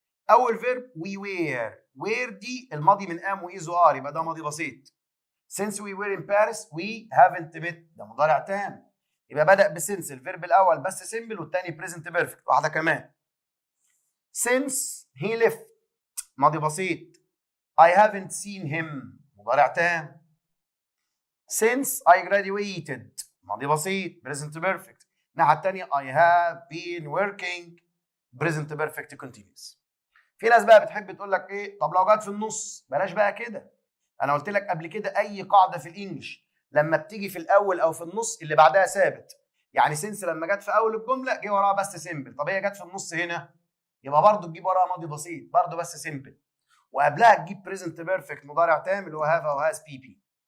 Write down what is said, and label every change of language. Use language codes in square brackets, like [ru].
[ar] اول فيرب وي وير دي الماضي من ام وايز وار، يبقى ده ماضي بسيط. [en] since we were in Paris we haven't met [ar] ده مضارع تام، يبقى بدأ بسنس الفيرب الاول بس سيمبل والثاني بريزنت بيرفكت. واحده كمان [en] since he left [ar] ماضي بسيط. [en] I haven't seen him [ar] مضارع تام. [en] since I graduated [ar] ماضي بسيط [en] present perfect. [ar] الناحية التانية [en] I have been working present perfect continuous. [ar] في ناس بقى بتحب تقول لك ايه؟ طب لو جت في النص بلاش بقى كده. انا قلت لك قبل كده اي قاعدة في الانجليش لما بتيجي في الاول او في النص اللي بعدها ثابت. يعني since لما جت في اول الجملة جه وراها بس سيمبل، طب هي جت في النص هنا يبقى برضه تجيب وراها ماضي بسيط برضه بس سيمبل، وقبلها تجيب بريزنت بيرفكت مضارع تام اللي هو هاف او هاز بي بي.